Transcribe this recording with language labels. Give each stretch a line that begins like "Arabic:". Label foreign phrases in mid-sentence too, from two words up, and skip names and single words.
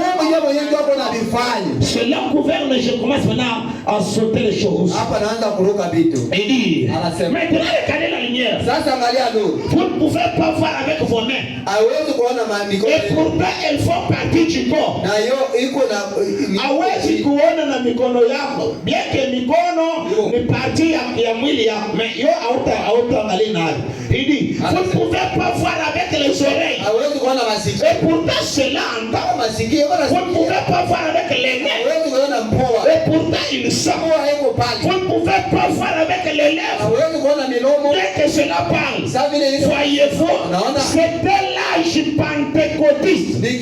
French: Cela gouverne, je commence maintenant à sauter les choses. Il dit, maintenant regardez la lumière. Vous ne pouvez pas voir avec vos mains. Et pourtant, elles font partie du corps.
Swahili: Hawezi kuona na mikono yako.
French: Bien que
Swahili: mikono ni partie ya mwili yako, mais yo hautaangalia nayo.
French: Il dit, vous ne pouvez pas voir avec les oreilles. Et pourtant cela entend. Vous ne pouvez pas voir avec les mains. Et pourtant il sent. Vous ne pouvez pas voir avec les lèvres. Dès que cela parle, voyez-vous, c'était l'âge pentecôtiste.